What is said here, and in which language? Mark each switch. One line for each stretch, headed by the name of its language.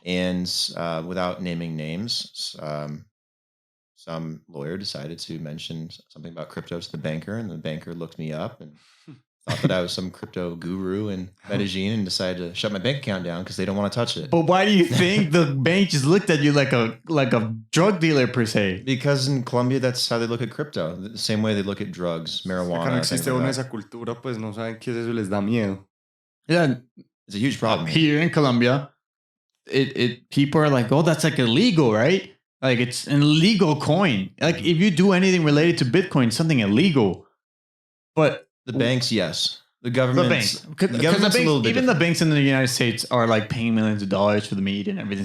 English: And without naming names, some lawyer decided to mention something about crypto to the banker, and the banker looked me up and thought that I was some crypto guru in Medellin and decided to shut my bank account down because they don't want to touch it. But why do you think the bank just looked at you like a drug dealer per se? Because in Colombia, that's how they look at crypto. The same way they look at drugs, marijuana.
Spanish: Acá no existe una esa cultura, pues no saben qué es eso, les da miedo.
English: Yeah, it's a huge problem. Here in Colombia, people are like, oh, that's like illegal, right? Like it's an illegal coin. Like if you do anything related to Bitcoin, something illegal. But the banks, yes. The government's a little bit even the banks in the United States are like paying millions of dollars for the media and everything.